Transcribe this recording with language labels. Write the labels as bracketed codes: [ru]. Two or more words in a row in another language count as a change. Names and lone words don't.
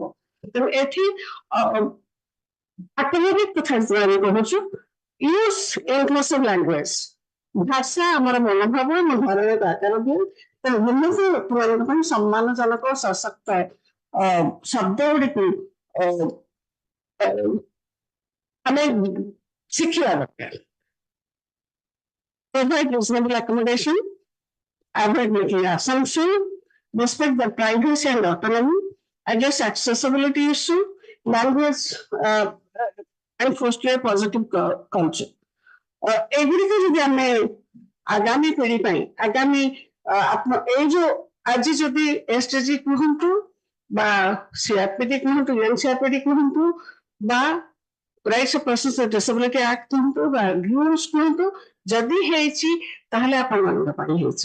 [or] ତେଣୁ ଏଠି ଆଟୋମେଟିକ କଥା ଆମେ କହୁଛୁ, [en] use inclusive language, [or] ଭାଷା ଆମର ମନୋଭାବ ଆମ ଧାରଣାକୁ ଆକାର ଦିଏ। ତେଣୁ ଭିନ୍ନ ଲୋକମାନଙ୍କ ପାଇଁ ସମ୍ମାନଜନକ ସଶକ୍ତ ଶବ୍ଦ ଗୁଡ଼ିକୁ ଆମେ ଶିଖିବା ଦରକାର। [en] Provide reasonable accommodation, avoid making assumption, respect their privacy and autonomy, address accessibility issue, language, and foster a positive culture. [or] ଏଗୁଡ଼ିକ ଯଦି ଆମେ ଆଗାମୀ ପିଢ଼ି ପାଇଁ ଆଗାମୀ ଏଇ ଯୋଉ ଆଜି ଯଦି ଏସଡିଜି କୁହନ୍ତୁ ବା ସିଆରପିଡି କୁହନ୍ତୁ ଏନସିଆରପିଡି କୁହନ୍ତୁ ବା ରାଇଟ୍ସ ଅଫ ପର୍ସନ୍ସ ୱିଥ୍ ଡିସେବିଲିଟି ଆକ୍ଟ କୁହନ୍ତୁ ବା ରୁଲ୍ସ କୁହନ୍ତୁ ଯଦି ହେଇଛି ତାହେଲେ ଆପଣମାନଙ୍କ ପାଇଁ ହେଇଛି।